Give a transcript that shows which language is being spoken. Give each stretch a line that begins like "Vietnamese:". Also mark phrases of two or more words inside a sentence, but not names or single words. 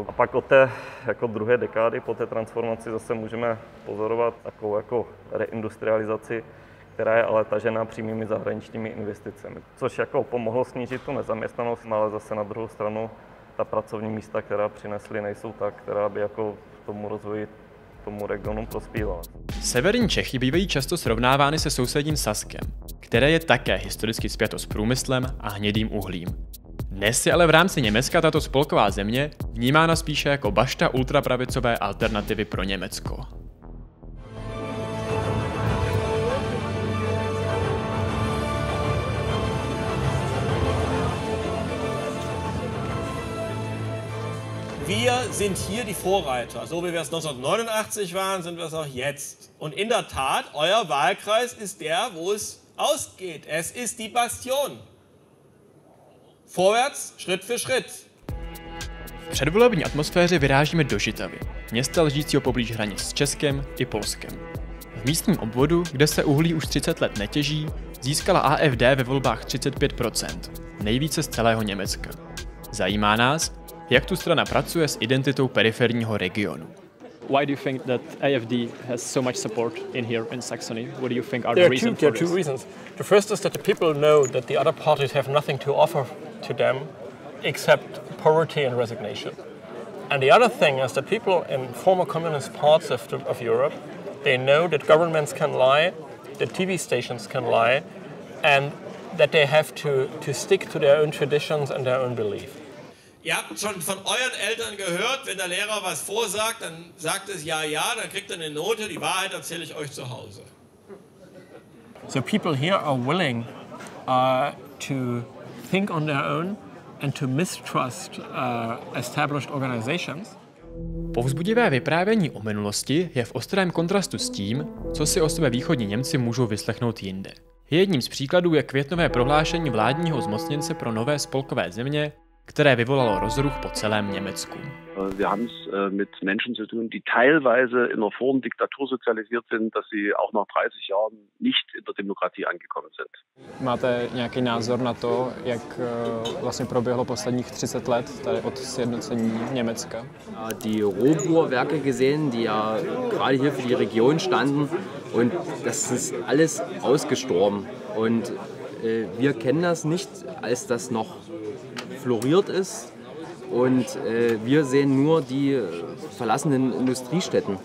Czech: A pak od té jako druhé dekády po té transformaci zase můžeme pozorovat takovou jako reindustrializaci, která je ale tažená přímými zahraničními investicemi, což jako pomohlo snížit tu nezaměstnanost, ale zase na druhou stranu ta pracovní místa, která přinesly, nejsou tak, která by jako tomu rozvoji, tomu regionu prospívala. Severní Čechy bývají často srovnávány se sousedním Saskem, které je také historicky spjato s průmyslem a hnědým uhlím. Dnes je ale v rámci Německa tato spolková země vnímána spíše jako bašta ultrapravicové alternativy pro Německo.
German: Wir sind hier die Vorreiter. So wie wir es 1989 waren, sind wir es auch jetzt. Und in der Tat, euer Wahlkreis ist der, wo es ausgeht. Es ist die Bastion. Vorwärts, Schritt für Schritt.
Czech: V předvolební atmosféře vyrážíme do Žitavy, města ležícího poblíž hranic s Českem i Polskem. V místním obvodu, kde se uhlí už 30 let netěží, získala AfD ve volbách 35%, nejvíce z celého Německa. Zajímá nás, jak tu strana pracuje s identitou periferního regionu.
English: Why do you think that AfD has so much support in here in Saxony? What do you think are the reasons for this? There are two reasons. The first is that the people know that the other parties have nothing to offer to them except poverty and resignation. And the other thing is that people in former communist parts of Europe, they know that governments can lie, that TV stations can lie, and that they have to stick to their own traditions and their own beliefs.
German: Ihr habt schon von euren Eltern gehört, wenn der Lehrer was vorsagt, dann sagt es ja, dann kriegt ihr eine Note, die Wahrheit erzähle ich euch zu Hause.
English: So people here are willing to think on their own and to mistrust established organizations.
Czech: Povzbudivé vyprávění o minulosti je v ostrém kontrastu s tím, co si o sebe východní Němci můžou vyslechnout jinde. Jedním z příkladů je květnové prohlášení vládního zmocněnce pro nové spolkové země, které vyvolalo rozruch po celém Německu.
German: Wir haben es mit Menschen zu tun, die teilweise in einer Form Diktatur sozialisiert sind, dass sie auch nach 30 Jahren nicht in der Demokratie angekommen sind.
Czech: Máte nějaký názor na to, jak vlastně proběhlo posledních 30 let tady od sjednocení Německa?
German: Die Rohbohrwerke gesehen, die ja gerade hier für die Region standen, und das ist alles ausgestorben. Und wir kennen das nicht, als das noch floriert ist, und wir sehen nur die verlassenen Industriestätten.